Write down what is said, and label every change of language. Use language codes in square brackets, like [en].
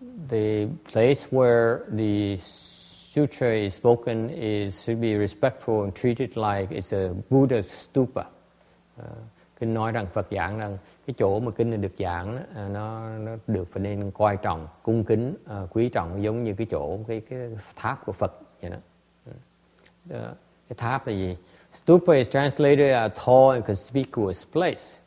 [en] The place where the sutra is spoken should be respectful and treated like it's a Buddha's stupa. [vi] Kinh nói rằng Phật giảng rằng cái chỗ mà kinh này được giảng nó được phải nên coi trọng, cung kính, quý trọng, giống như cái chỗ cái tháp của Phật vậy đó. Cái tháp là gì? [en] Stupa is translated as a tall and conspicuous place.